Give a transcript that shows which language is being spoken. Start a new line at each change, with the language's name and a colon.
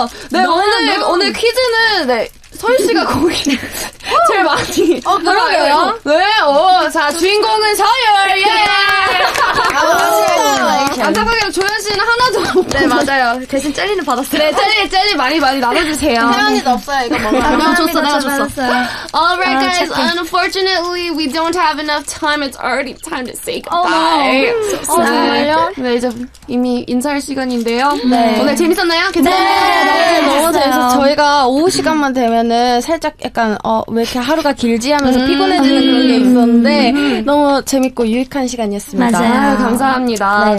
Korean: 네, 오늘 퀴즈는, 네, 설씨가 거기 제일 많이. 그러게요. 네, 자, 주인공은 서율, 예! 안타깝게도 조현씨는 하나도. 네, 맞아요. 대신 젤리는 받았어요. 네, 젤리 많이 나눠주세요. 태연이도 없어요. 이거 먹어요. 내가 줬어.
English: Alright, guys, unfortunately, we don't have enough time. It's already time to say goodbye.
Korean: 정말요? 네, 이제 이미 인사할 시간인데요. 네. 오늘 재밌었나요? 네, 너무 재밌어서 저희가 오후 시간만 되면은 살짝 약간 왜 이렇게 하루가 길지 하면서 피곤해지는 그런 게 있었는데 너무 재밌고 유익한 시간이었습니다. 맞아요. 감사합니다.